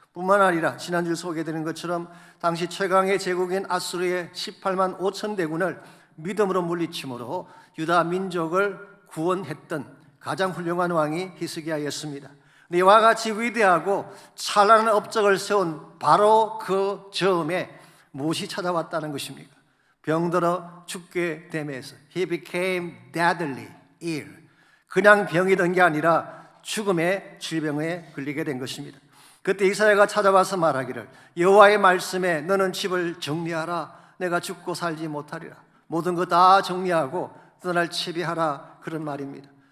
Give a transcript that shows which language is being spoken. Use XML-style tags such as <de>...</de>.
<ko>뿐만 아니라 지난주 소개해드린 것처럼 당시 최강의 제국인 아수르의 18만 5천 대군을 믿음으로 물리침으로 유다 민족을 구원했던 가장 훌륭한 왕이 히스기야였습니다. 이와 같이 위대하고 찬란한 업적을 세운 바로 그 즈음에 무엇이 찾아왔다는 것입니까? 병들어 죽게 되면서</ko> <en>He became deadly ill.</en> <ko>그냥 병이던 게 아니라 죽음의 질병에 걸리게 된 것입니다. 그때 이사야가 찾아와서 말하기를 여호와의 말씀에 너는 집을 정리하라, 내가 죽고 살지 못하리라. 모든 것 다 정리하고 떠날 채비하라, 그런 말입니다.</ko>